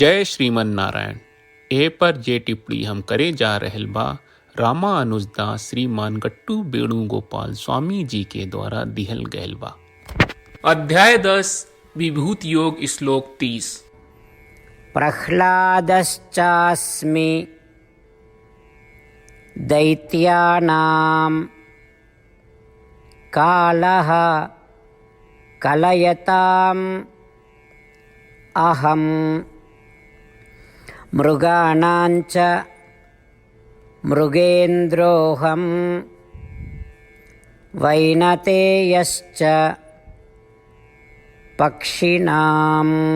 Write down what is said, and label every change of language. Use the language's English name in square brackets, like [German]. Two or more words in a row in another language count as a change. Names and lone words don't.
[Bhojpuri] जय श्रीमन नारायण। ए पर जे टिप्पणी हम करे जा रहल बा रामानुजदास श्रीमान गट्टू वेणुगोपाल स्वामी जी के द्वारा दिहल गयल बा। अध्याय 10 विभूत योग श्लोक 30। [Sanskrit] प्रह्लादश्चास्मि दैत्यानां कालः कलयताम् अहं मृगाणाञ्च मृगेन्द्रोऽहं वैनतेयश्च पक्षिणाम्।